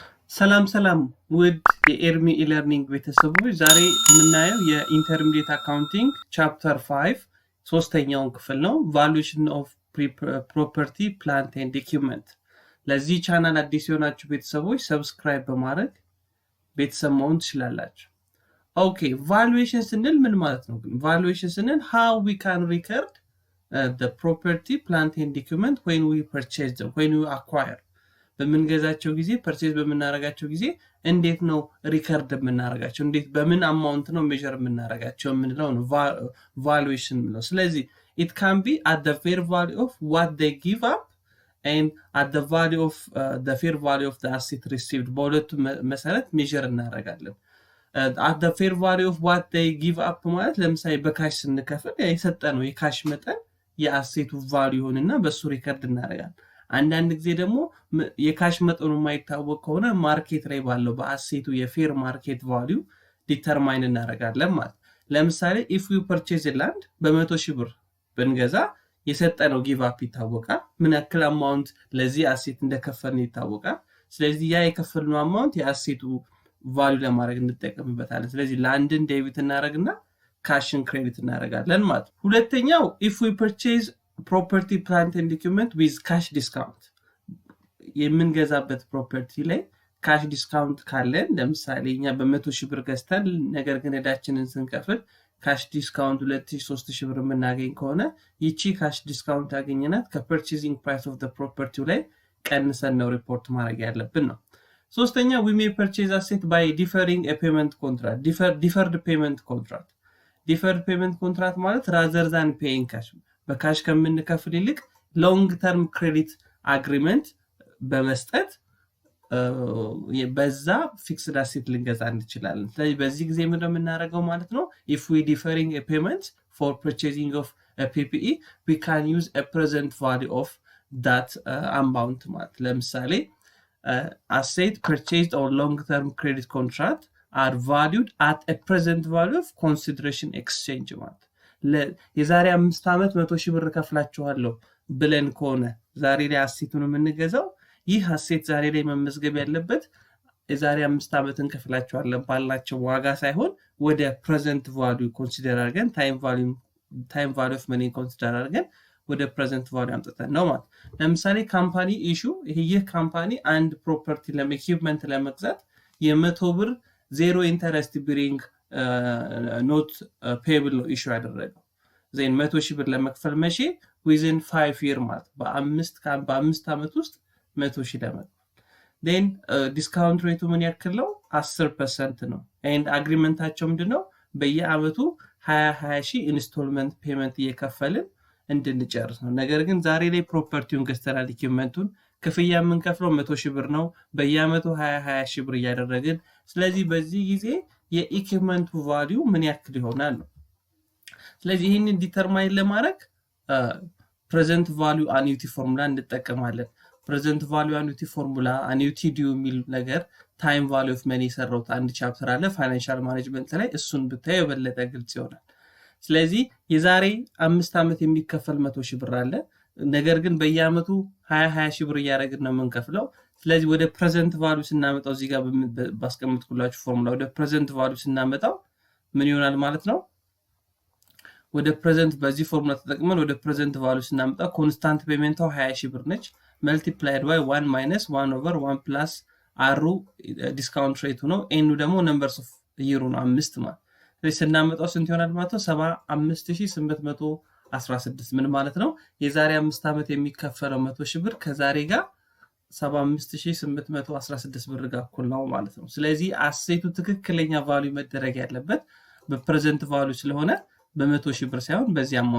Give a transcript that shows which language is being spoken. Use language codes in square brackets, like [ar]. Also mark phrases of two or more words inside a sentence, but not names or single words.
[am] ሰላም ውድ የኤርሚ ኢለርኒንግ ቤተሰቦች ዛሬ የምናየው [en] intermediate accounting chapter [am] 5 ሶስተኛውን ክፍል ነው valuation [en] of property plant and equipment [am] ለዚህ ቻናል አዲስ የሆናችሁ ቤተሰቦች ሰብስክራይብ በማረግ ቤተሰብ መሆን ትችላላችሁ ኦኬ valuation ስንል ምን ማለት ነው valuation ስንል [en] how we can record the property plant and equipment when we purchase them when we acquire [am] በመንገዛቸው ጊዜ ፐርቼዝ በመናረጋቸው ጊዜ እንዴት ነው ሪከርድ በመናረጋቸው እንዴት በምን አማውንት ነው ሜዠር በመናረጋቸው ምንለው ነው valuation ነው ስለዚህ [en] it can be at the fair value of what they give up and at the value of the fair value of the asset received [am] በሁለቱ መሰረት ሜዠር እናረጋለን [en] at the fair value of what they give up [am] ማለት ለምሳሌ በካሽ ስንከፍል የሰጠነው የካሽ መጠን የአሴቱ ቫልዩ ሆነና በሱ ሪከርድ እናረጋለን አንዳንድ ጊዜ ደግሞ የካሽ መጠኑ ማይታወቅ ከሆነ ማርኬት ላይ ባለው በአሴቱ [en] fair market value [am] ዲተርማይን እናረጋለን ማለት ለምሳሌ [en] if we purchase a land [am] በ100,000 ብር ብንገዛ የሰጠነው [en] give up [am] ይታወቃል ምን ያክል አማውንት ለዚህ አሴት እንደከፈልን ይታወቃል ስለዚህ ያ የከፈልነው አማውንት የአሴቱ ቫልዩ ለማድረግ እንጠቀምበታለን ስለዚህ ላንድን ዴቢት እናረግና ካሽን ክሬዲት እናረጋለን ማለት ሁለተኛው [en] if we purchase property plant and equipment with cash discount [am] የምንገዛበት ፕሮፐርቲ ላይ [en] cash discount [am] ካለን ለምሳሌ እኛ በ100,000 ብር ገዝተን ነገር ግን እዳችንን ስንከፍል [en] cash discount [am] 2,000-3,000 ብር የምናገኝ ከሆነ ይቺ [en] cash discount [am] ያገኘናት ከ [en] purchasing price of the property [am] ላይ ቀንሰን ነው ሪፖርት ማድረግ ያለብን ነው ሶስተኛ [en] we may purchase asset by deferring a payment contract [am] deferred payment contract ማለት [en] rather than paying cash [am] በካሽ ከምንከፍል ይልቅ [en] long term credit agreement [am] በመስጠት በዛ ፊክስድ አሴት ልንገዛ እንችላለን ስለዚህ በዚህ ጊዜ ምን እንደምናደርገው ማለት ነው [en] if we deferring a payment for purchasing of a PPE we can use a present value of that amount [am] ማለት ለምሳሌ [en] asset purchased or long term credit contract are valued at a present value of consideration exchange [am] ማለት የዛሬ 5 አመት 100,000 ብር ከፍላችኋለሁ ብለን ከሆነ ዛሬ ላይ አሴቱን የምንገዛው ይህ አሴት ዛሬ ላይ መመዝገብ ያለበት የዛሬ 5 አመትን ከፍላችኋለን ባላቸው ዋጋ ሳይሆን ወደ [en] present value [am] ኮንሲደር አድርገን [en] time value of money [am] ኮንሲደር አድርገን ወደ [en] present value [am] አምጥተን ነው ማለት ለምሳሌ ካምፓኒ ኢሹ ይሄ ካምፓኒ አንድ ፕሮፐርቲ ለኢኩዊፕመንት ለመግዛት የ100 ብር [en] zero interest bearing note payable [am] ነው ኢሹ ያደረገው ዘን 100,000 ብር ለመክፈል መቼ [en] within 5 year [am] ማለት በ5 አመት ውስጥ 100,000 ለመክፈል then [en] discount rate [am] ምን ያክል ነው 10% ነው and አግሪመንታቸው ምንድነው በየአመቱ 20,000 [en] installment payment [am] እየከፈልን እንድንጨርስ ነው ነገር ግን ዛሬ ላይ ፕሮፐርቲውን ገዝተናል ኢኩዊፕመንቱን ክፍያ የምንከፍለው 100,000 ብር ነው በየአመቱ 20,000 ብር እያደረግን ስለዚህ በዚህ ጊዜ የኢኩዊፕመንቱ ቫልዩ ምን ያክል ይሆናል ነው ስለዚህ ይሄንን ዲተርማይን ለማድረግ [en] present value annuity formula [am] እንጠቀማለን [en] present value annuity formula annuity due [am] የሚል ነገር [en] time value of money [am] ሰራውት አንድ ቻፕተር አለ [en] financial management [am] ላይ እሱን ብታዩ በለጠ ግልጽ ይሆናል ስለዚህ የዛሬ 5 አመት የሚከፈል 100,000 ብር አለ ነገር ግን በየአመቱ 20,000 ብር እያደረግን ነው የምንከፍለው ስለዚህ ወደ [en] present value [am] ስናመጣው እዚህ ጋር ባስቀምጥኩላችሁ ፎርሙላ ወደ [en] present value [am] ስናመጣው ምን ይሆናል ማለት ነው ወደ present በዚህ ፎርሙላ ተጠቅመን ወደ [en] present value [am] ስናመጣው [en] constant payment [am] 20,000 ብር ነች [en] multiplied by 1 minus 1 over 1 plus r [am] ዲስካውንት ሬቱ ነው n ደግሞ [en] numbers of year [am] ነው 5 ማለት ስለዚህ ስናመጣው ስንት ይሆናል ማለት ነው 75,816 ምን ማለት ነው የዛሬ 5 አመት የሚከፈለው 100,000 ብር ከዛሬ ጋር 75,816 ብር ጋር እኩል ነው ማለት ነው ስለዚህ አሴቱ ትክክለኛ ቫልዩ መደረግ ያለበት [en] present value [am] ስለሆነ በ100,000 ብር ሳይሆን በዚህ አማውንት